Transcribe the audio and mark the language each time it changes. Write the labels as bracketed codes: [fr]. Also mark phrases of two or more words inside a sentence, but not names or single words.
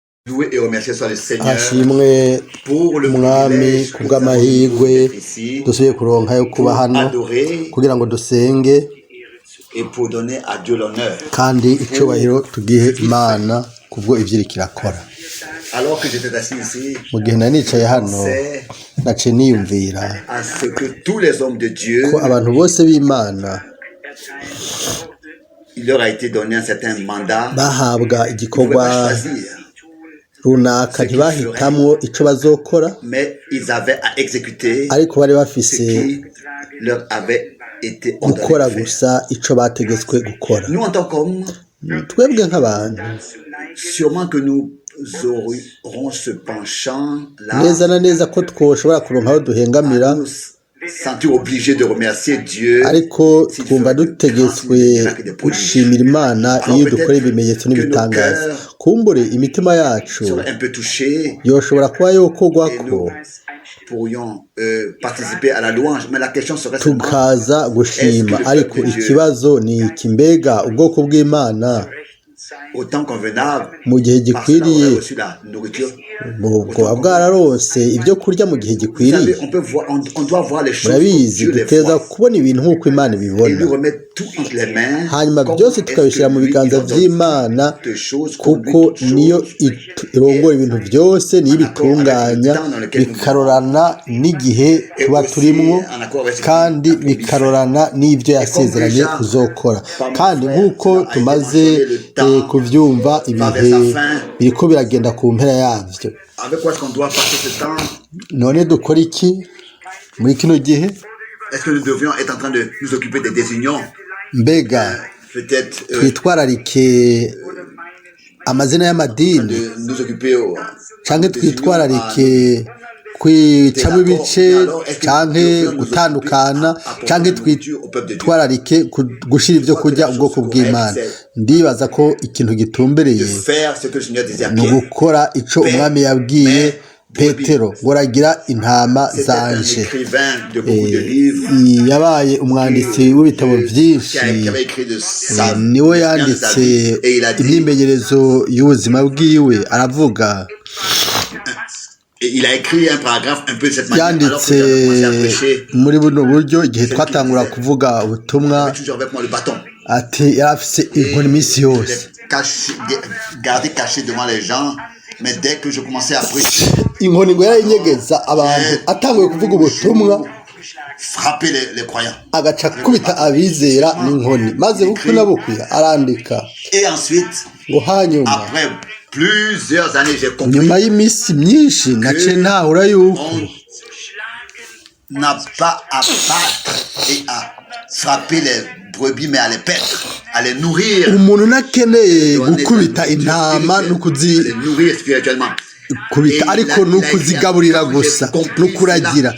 [fr] louer et remercier soit le Seigneur [rn] ashimwe [fr] pour le [rn] umwami [fr] privilège que nous avons [rn] kubw'amahirwe [fr] d'être ici [rn] dusubiye kuronka yo kuba [fr] pour [rn] hano [fr] adorer [rn] kugira ngo dusenge [fr] et pour donner à Dieu l'honneur. [rn] kandi icubahiro tugihe Imana kubwo ivyiriko irakora. [fr] Alors que j'étais assis ici, [rn] Mu gihe nari nicaye hano [fr] c'est [rn] naciye niyumvira [fr] à ce que tous les hommes de Dieu, [rn] ko abantu bose b'Imana [fr] il leur a été donné un certain mandat. [rn] bahabwa [fr] Ils ne pouvaient [rn] igikorwa [fr] pas choisir, [rn] runaka ntibahitamwo ico bazokora, [fr] mais ils avaient à exécuter [rn] ariko bari [fr] ce [rn] bafise [fr] qui leur avait été [rn] gukora [fr] ordonné de faire. [rn] gusa ico bategetswe gukora. [fr] Nous, en tant qu'hommes, [rn] Twebwe nk'abantu [fr] sûrement que nous aurons ce penchant là [rn] neza na neza ko twoshobora kuronka aho duhengamira, [fr] à nous sentir obligés de remercier Dieu [rn] ariko twumva dutegetswe gushimira Imana iyo dukora ibimenyetso n'ibitangaza. Kumbure imitima yacu [fr] serait un peu touchés [rn] yoshobora kuba [fr] et [rn] yokorwako [fr] nous pourrions participer à la louange, mais la question serait seulement [rn] tukaza gushima, ariko ikibazo ni iki: mbega ubwoko bw'Imana [fr] au temps convenable [rn] mu gihe [fr] parce qu'on [rn] gikwiriye [fr] aurait reçu la nourriture. [rn] bwoba bwararonse ibyo kurya mu gihe [fr] Vous [rn] gikwiriye? [fr] savez, on doit voir les choses comme [rn] Murabizi [fr] Dieu les [rn] duteza [fr] voit [rn] kubona ibintu nk'uko Imana [fr] et lui [rn] ibibona, [fr] remettre tout entre les mains. [rn] hanyuma [fr] Comment [rn] byose [fr] est-ce [rn] tukabishyira [fr] que [rn] mu [fr] lui, [rn] biganza [fr] il ordonne [rn] by'Imana, [fr] toutes choses, conduit [rn] kuko [fr] toutes [rn] niyo [fr] choses [rn] irongora ibintu byose, niyo ibitunganya, bikarorana n'igihe tuba turimwo kandi bikarorana n'ibyo yasezeranye kuzokora. Kandi nk'uko tumaze kuvyumva, ibihe biriko biragenda ku mpera yavyo. [fr] avec quoi est-ce qu'on doit passer ce temps? [rn] None dukora iki muri kino gihe? [fr] Est-ce que nous devrions être en train de nous occuper des désunions? [rn] Mbega [fr] Peut-être [rn] twitwararike amazina y'amadini, [fr] de nous occuper [rn] canke twitwararike kwicamo ibice, canke gutandukana, canke twitwararike gushira ivyo kurya ubwoko bw'Imana. Ndibaza ko ikintu gitumbereye [fr] de faire ce que le Seigneur disait à [rn] ni [fr] Pierre. [rn] ugukora ico umwami yabwiye Petero ngo ragira intama [fr] C'était un [rn] zanje. [fr] écrivain de beaucoup de livres [rn] Yabaye umwanditsi w'ibitabo vyinshi, [fr] qui avait écrit de sa [rn] niwe yanditse [fr] et il a dit, [rn] imyimenyerezo y'ubuzima bwiwe. Aravuga, [fr] et il a écrit un paragraphe un peu de cette manière. Alors [rn] yanditse [fr] que j'avais commencé à prêcher, [rn] muri buno buryo igihe twatangura kuvuga ubutumwa, [fr] j'avais toujours avec moi le bâton. [rn] ati yari afise inkoni iminsi [fr] Je [rn] yose. [fr] l'ai gardé caché devant les gens, mais dès que je commençais à prêcher, [rn] Inkoni ngo yarayinyegeza abantu atanguye kuvuga ubutumwa, [fr] frapper les croyants. [rn] agaca kubita abizera n'inkoni, maze bukwi na bukwi arandika [fr] Et ensuite, [rn] ngo hanyuma [fr] après plusieurs années, j'ai compris [rn] nyuma y'iminsi myinshi naciye ntahura yuko [fr] on n'a pas à battre et à frapper les brebis, mais à les paître, à les nourrir, [rn] umuntu nakeneye [fr] donner [rn] gukubita [fr] de la [rn] intama [fr] nourriture, à les nourrir spirituellement. [rn] kubita ariko nukuzigaburira gusa nukuragira.